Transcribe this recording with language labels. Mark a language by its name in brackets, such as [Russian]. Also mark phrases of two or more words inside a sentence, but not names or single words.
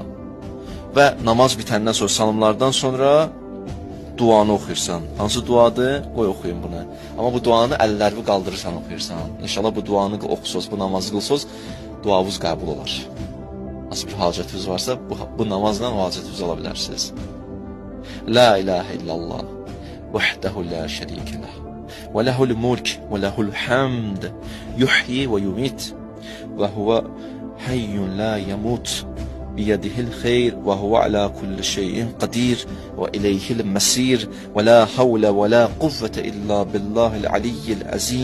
[Azerbaijani] Və namaz bitəndən sonra, salamlardan sonra duanı oxuyursan. Hansı duadır? Qoy oxuyun bunu. Amma bu duanı əllərini qaldırırsan oxuyursan. İnşallah bu duanı oxusuz, bu namazı qılsız, duavuz qəbul olar. Nasıl bir hacətiniz varsa, bu namazla o hacətinizi ala bilərsiniz. [Arabic] لا إله إلا الله، وحده لا شريك له، وله الملك، وله الحمد، يحيي ويميت، وهو حي لا يموت، بيده الخير، وهو على كل شيء قدير، وإليه المصير، ولا حول ولا قوة إلا بالله العلي العظيم.